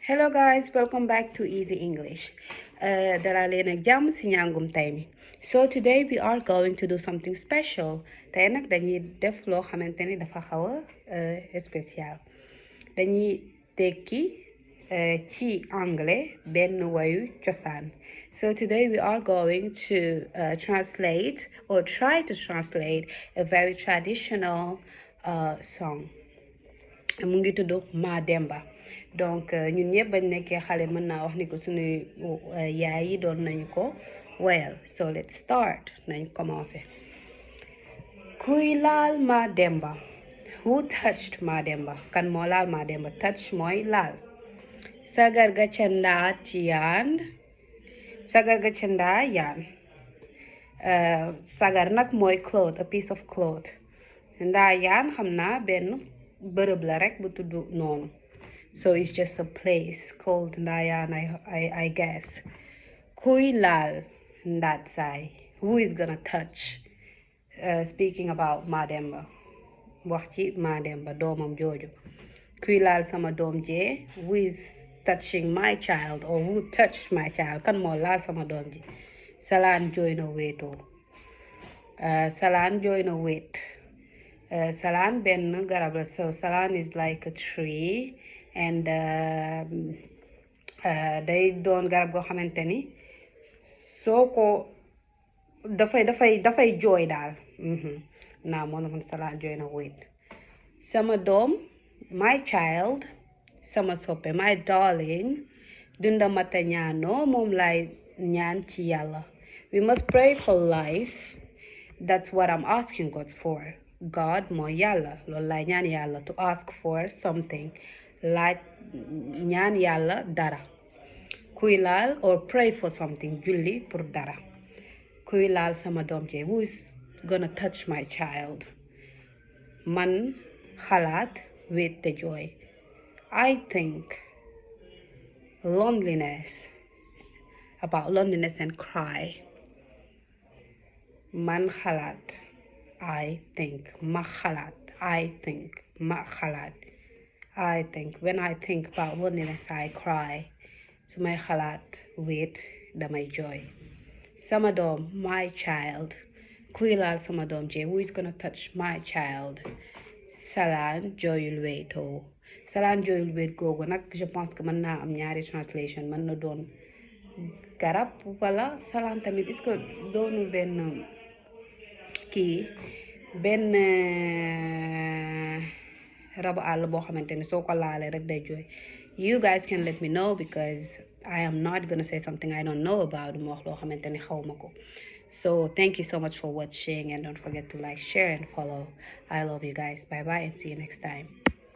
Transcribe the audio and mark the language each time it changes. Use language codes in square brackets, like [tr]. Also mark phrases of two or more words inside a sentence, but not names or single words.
[en] Hello guys, welcome back to Easy English. [wo] Dalal leen ak jàmm ci njàngum tey mi. [en] So today we are going to do something special. [wo] Tey nag dañuy def loo xamante ni dafa xaw a spécial. Dañuy tekki ci anglais benn wayu cosaan. [en] So today we are going to translate or try to translate a very traditional song. [wo] Mu ngi tudd Mademba. Donc ñun ñëpp bañ nekkee xale mën naa wax ni ko suñu yaay yi doon nañu ko woyal. [en] So let's start. [wo] Nañ commencé. Kuy laal Mademba. [en] Who touched [wo] Mademba? Kan moo laal Mademba? Touch mooy laal. Sagar ga ca ndaa ci yaan. Sagar ga ca ndaa yaan. Sagar nag mooy [en] cloth, a piece of cloth. [wo] Ndaa yaan xam naa benn bërëb la rek bu tudd noonu. [en] So it's just a place called Ndayan, I guess. [wo] Kuy laal ndaat saay. [en] Who is gonna touch? Speaking about Mademba. [wo] Wax ci Mademba doomam jooju. Kuy laal sama doom jee. [en] Who is touching my child or who touched my child? [wo] Kan moo laal sama doom ji. Salaan jooy na wéetoo. Salaan jooy na wéet. Salaan benn garab la. [en] So salaan is like a tree. [wo] And day doon garab goo xamante ni soo ko dafay jooy daal naa moo man salaan jooy na wéet sama doom [en] my child [wo] sama soppe [en] my darling [wo] dunda mata ñaanoo moom lay ñaan ci yàlla. [en] We must pray for life. That's what I'm asking God for. [wo] God mooy yàlla loolu lay ñaan yàlla [en] to ask for something. [wo] Laaj ñaan yàlla dara. Kuy laal [en] or pray for something. [wo] Julli pour dara. Kuy laal sama doom ji. [en] Who is gonna touch my child? [wo] Man xalaat wéet te jooy. [en] I think about loneliness and cry. [wo] Man xalaat. [en] I think. [wo] Ma xalaat. [en] I think. [wo] Ma xalaat. [en] I think when I think about loneliness I cry. [wo] Su may xalaat wéet damay jooy. Sama doom [en] my child. [wo] Kuy laal sama doom ji. [en] Who is gonna touch my child? [wo] Salaan jooyul wéetoo. Salaan jooyul wéet googu nag [fr] je pense que [wo] mën naa am ñaari translation mën na doon garab wala salaan tamit [fr] est-ce que [wo] doonul benn kii benn rabu àll boo xamante ni soo ko laalee rek day jooy. [en] You guys can let me know because I am not gonna say something I don't know about [wo] mu wax loo xamante ni xaw ma ko. [en] So thank you so much for watching and don't forget to like, share and follow. I love you guys. Bye bye and see you next time.